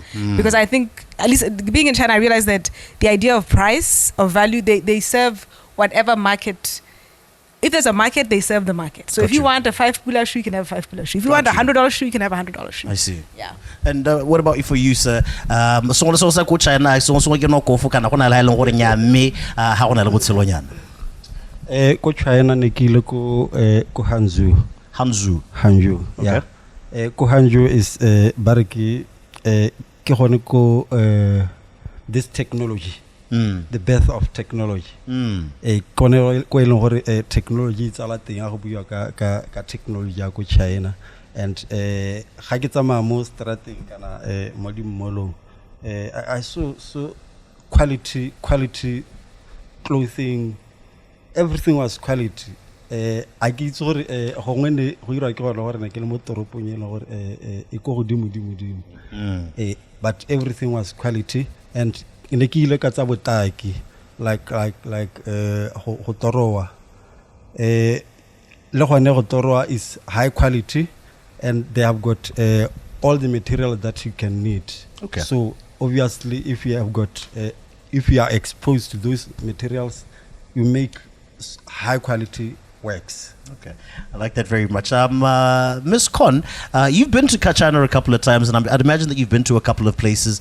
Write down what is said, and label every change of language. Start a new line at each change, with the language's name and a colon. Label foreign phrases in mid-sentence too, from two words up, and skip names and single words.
English: Because I think, at least being in China, I realized that the idea of price, of value, they serve whatever market. If there's a market, they serve the market. So if you want a $5 shoe, you can have a $5 shoe. If you want a $100 shoe, you can have a $100 shoe. I see. Yeah. And what about for you, sir? China,
Tswana: Ko China ne ke ile ko Hangzhou. Hangzhou. Yeah. Ko Hangzhou is ba re ke gone ko
English: this technology, Mm. the birth of technology. Technology it's a lot thing
Tswana: ka technology ya ko China,
English: and
Tswana: ga ke tsamaya mo strateng kana mo dimolong
English: I saw quality clothing, everything was quality.
Tswana: I ke itse gore gongwe ne go ira ke gore ne ke le mo toropong e le gore e go godimo
English: but everything was quality,
Tswana: and ne ke ile ka tsa botaki like go torowa le gone go torowa
English: is high quality, and they have got all the material that you can need. Okay. So obviously if you have got if you are exposed to those materials, you make high quality works. Okay, I like that very much. Miss Con, you've been to China a couple of times, and I'd imagine that you've been to a couple of places.